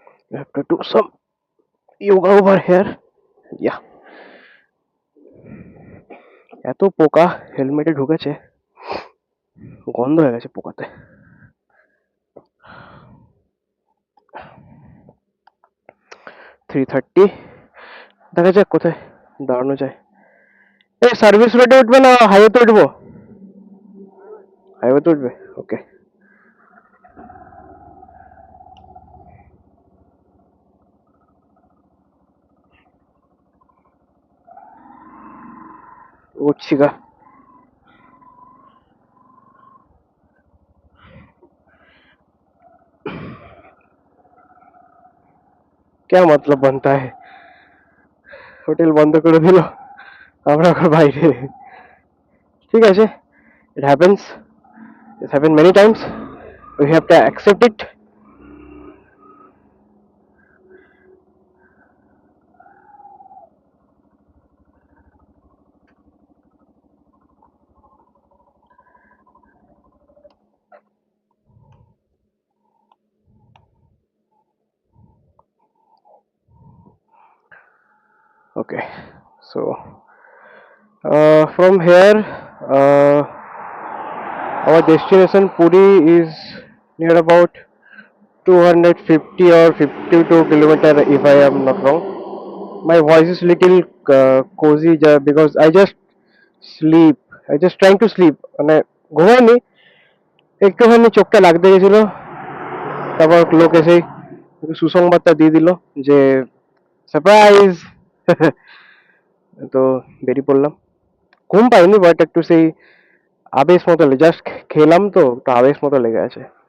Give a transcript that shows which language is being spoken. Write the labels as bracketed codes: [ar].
[en] You have to do some yoga over here. Yeah. [bn] এত পোকা হেলমেটে ঢুকেছে, গন্ধ হয়ে গেছে পোকাতে। 3:30, দেখা যাক কোথায় দাঁড়ানো যায়। এই সার্ভিস রোডে উঠবে না হাইওয়েতে উঠবো? হাইওয়েতে উঠবে, ওকে। उठছি गा। [hi] क्या मतलब बनता है, [bn] হোটেল বন্ধ করে দিল, আমরা এখন বাইরে। ঠিক আছে, [en] it happens, it's happened many times, we have to accept it. Okay, so from here, uh, our destination Puri is near about 250 or 52 kilometer, if I am not wrong. My voice is little cozy because I just sleep. I just trying to sleep. [bn] মানে ঘুমাইনি, একটুখানি চোখটা লাগতে গেছিল, তারপর লোক এসেই সুসংবাদটা দিয়ে দিল যে সারপ্রাইজ। তো বেরিয়ে পড়লাম। ঘুম পাইনি, বাট একটু সেই আবেশ মতো জাস্ট খেলাম তো, একটু আবেশ মতো লেগে আছে।